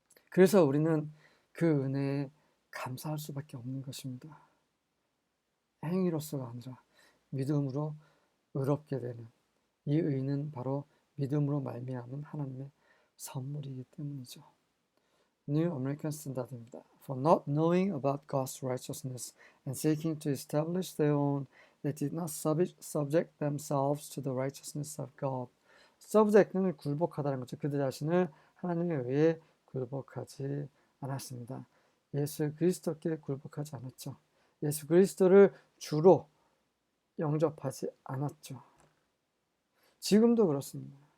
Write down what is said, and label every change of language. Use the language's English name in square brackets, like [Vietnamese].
[Korean] 그래서 우리는 그 은혜에 감사할 수밖에 없는 것입니다. 행위로서가 아니라 믿음으로 의롭게 되는 이 의는 바로 믿음으로 말미암은 하나님의 선물이기 때문이죠. [English] New American Standard [Korean] 입니다. [English] For not knowing about God's righteousness and seeking to establish their own, they did not subject themselves to the righteousness of God. [Korean] subject는 굴복하다는 거죠. 그들 자신을 하나님에 의해 굴복하지 않았습니다. 예수 그리스도께 굴복하지 않았죠. 예수 그리스도를 주로 영접하지 않았죠. 지금도 그렇습니다.